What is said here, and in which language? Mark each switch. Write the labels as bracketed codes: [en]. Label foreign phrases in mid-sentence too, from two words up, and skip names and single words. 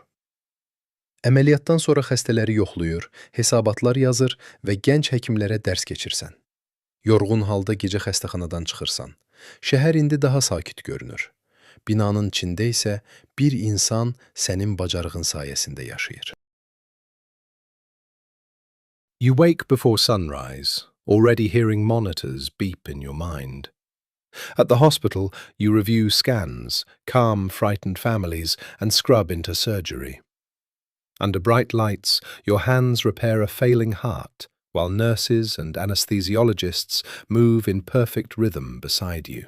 [az] Əməliyyatdan sonra xəstələri yoxlayır, hesabatlar yazır və gənc həkimlərə dərs keçirsən. Yorğun halda gecə xəstəxanadan çıxırsan. Şəhər indi daha sakit görünür. Binanın içində isə bir insan sənin bacarığın sayəsində yaşayır. [en] You wake before sunrise, already hearing monitors beep in your mind. At the hospital, you review scans, calm frightened families, and scrub into surgery. Under bright lights, your hands repair a failing heart, while nurses and anesthesiologists move in perfect rhythm beside you.